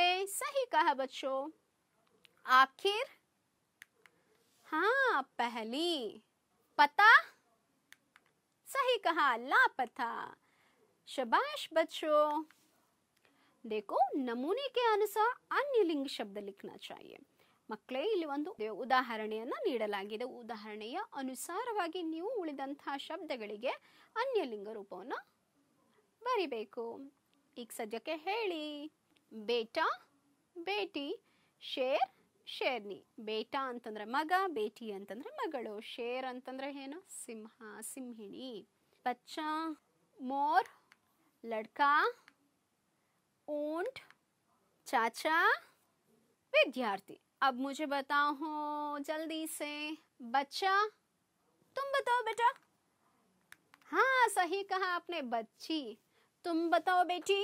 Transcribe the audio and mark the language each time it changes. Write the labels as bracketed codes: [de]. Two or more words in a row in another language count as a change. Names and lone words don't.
[hi] सही कहा बच्चों. आखिर, हाँ पहली. पता, सही कहा, लापता. शाबाश बच्चों. देखो नमूने के अनुसार अन्य लिंग शब्द लिखना चाहिए. [kn] ಮಕ್ಕಳೇ ಇಲ್ಲಿ ಒಂದು ಉದಾಹರಣೆಯನ್ನು ನೀಡಲಾಗಿದೆ. ಉದಾಹರಣೆಯ ಅನುಸಾರವಾಗಿ ನೀವು ಉಳಿದಂತಹ ಶಬ್ದಗಳಿಗೆ ಅನ್ಯ ಲಿಂಗ ರೂಪವನ್ನು ಬರಿಬೇಕು. ಈಗ ಸದ್ಯಕ್ಕೆ ಹೇಳಿ. [hi] बेटा, बेटी. शेर, शेरनी. [kn] ಬೇಟಾ ಅಂತಂದ್ರೆ ಮಗ, ಬೇಟಿ ಅಂತಂದ್ರೆ ಮಗಳು. ಶೇರ್ ಅಂತಂದ್ರೆ ಏನು? ಸಿಂಹ, ಸಿಂಹಿಣಿ. [hi] बच्चा, मोर. ಲಡ್ಕಾ, ऊंट. चाचा, विद्यार्थी. अब मुझे बताओ हो जल्दी से. बच्चा, तुम बताओ बेटा. हाँ सही कहा आपने, बच्ची. तुम बताओ बेटी.